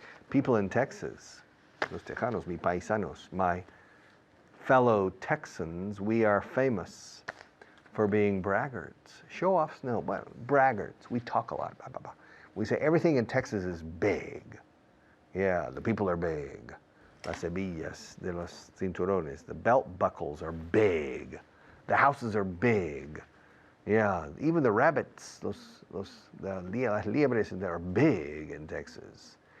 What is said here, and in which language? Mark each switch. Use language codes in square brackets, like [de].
[en] People in Texas, [es] los Tejanos, mis paisanos, [en] my fellow Texans, we are famous for being braggarts. Show-offs, no, but braggarts. We talk a lot. Blah, blah, blah. We say everything in Texas is big. Yeah, the people are big. [es] Las hebillas de los cinturones. [en] The belt buckles are big. The houses are big. Yeah, even the rabbits, [es] las liebres, [en] they're big in Texas.